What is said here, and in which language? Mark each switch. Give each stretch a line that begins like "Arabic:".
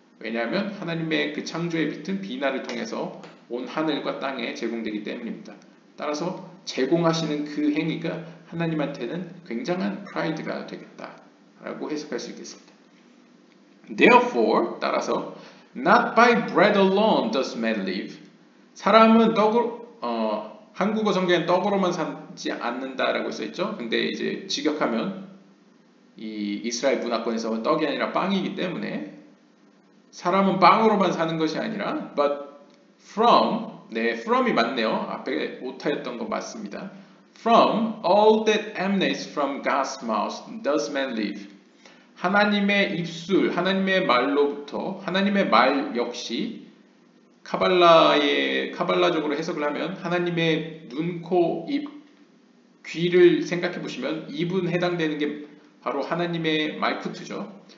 Korean: 왜냐하면 하나님의 그 창조의 빛은 비나를 통해서 온 하늘과 땅에 제공되기 때문입니다. 따라서 제공하시는 그 행위가 하나님한테는 굉장한 프라이드가 되겠다라고 해석할 수 있겠습니다.
English: Therefore, 따라서 not by bread alone does man live.
Korean: 사람은 한국어 성경엔 떡으로만 살지 않는다라고 써있죠. 근데 이제 직역하면 이 이스라엘 문화권에서 떡이 아니라 빵이기 때문에 사람은 빵으로만 사는 것이 아니라 but from, from이 맞네요. 앞에 오타였던 거 맞습니다.
English: From all that emanates from God's mouth does man live.
Korean: 하나님의 입술, 하나님의 말로부터 하나님의 말 역시 카발라적으로 해석을 하면 하나님의 눈, 코, 입, 귀를 생각해 보시면 입은 해당되는 게 바로 하나님의 말쿠트죠.